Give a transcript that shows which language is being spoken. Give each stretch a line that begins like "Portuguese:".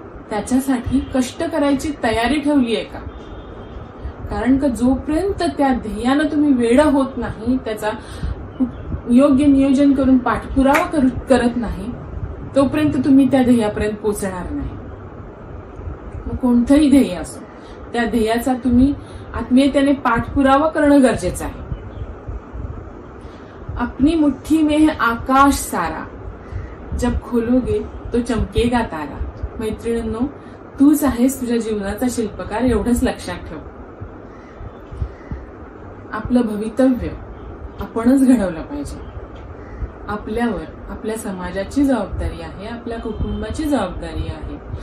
Marathi: त्याच्यासाठी कष्ट करायची तयारी ठेवली आहे का? कारण का जोपर्यंत त्या ध्येयानं तुम्ही वेडं होत नाही, त्याचा योग्य नियोजन करून पाठपुरावा करत नाही, तोपर्यंत तुम्ही त्या ध्येयापर्यंत पोहोचणार नाही. मग कोणतंही ध्येय असो, त्या ध्येयाचा तुम्ही आत्मीयतेने पाठपुरावा करणं गरजेचं आहे.
Hindi: अपनी मुट्ठी में है आकाश सारा, जब खोलोगे तो चमकेगा तारा.
Marathi: मैत्रिणींनो, तूच आहेस तुझ्या जीवनाचा शिल्पकार, एवढंच लक्षात ठेव. आपलं भवितव्य आपणच घडवलं पाहिजे. आपल्यावर आपल्या समाजाची जबाबदारी आहे, आपल्या कुटुंबाची जबाबदारी आहे.